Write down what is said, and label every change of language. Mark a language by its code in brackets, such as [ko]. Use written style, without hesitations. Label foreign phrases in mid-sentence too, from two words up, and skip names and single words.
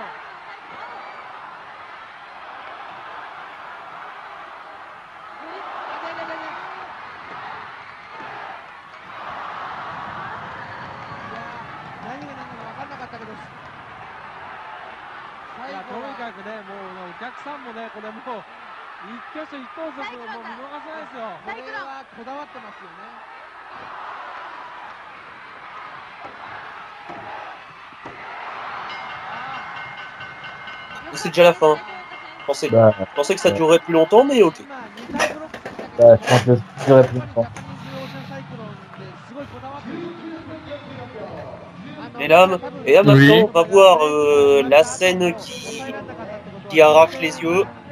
[ja] 何が何だか分かんなかったけど、いやとにかくね、もうお客さんもね、これもう一挙手一投足もう見逃せないですよ。これはこだわってますよね。 [fr] C'est déjà la fin. Je pensais que ça durerait plus longtemps, mais ok. Je pense que ça durerait plus longtemps. Mesdames, et là maintenant on va voir la scène qui arrache les yeux.